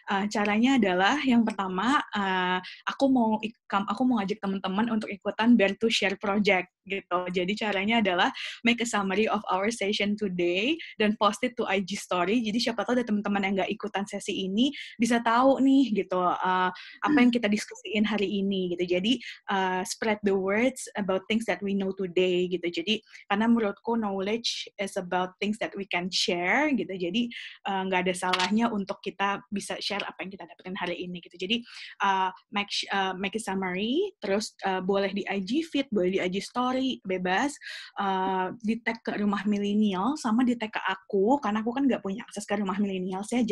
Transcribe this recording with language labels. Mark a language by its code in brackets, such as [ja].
[id] Caranya adalah yang pertama aku mau ngajak teman-teman untuk ikutan Bear to Share project gitu. Jadi caranya adalah [en] make a summary of our session today dan post it to IG story. [id] Jadi siapa tahu ada teman-teman yang nggak ikutan sesi ini bisa tahu nih gitu apa yang kita diskusiin hari ini gitu. [en] Jadi spread the words about things that we know today gitu. [id] Jadi karena menurutku [en] knowledge is about things that we can share gitu. [id] Jadi nggak ada salahnya untuk kita bisa share apa yang kita dapetin hari ini gitu. Jadi [en] make a summary, [id] terus boleh di IG feed, boleh di IG story, bebas. Di tag ke Rumah Milenial sama di tag ke aku, karena aku kan nggak punya akses ke Rumah Milenial ya.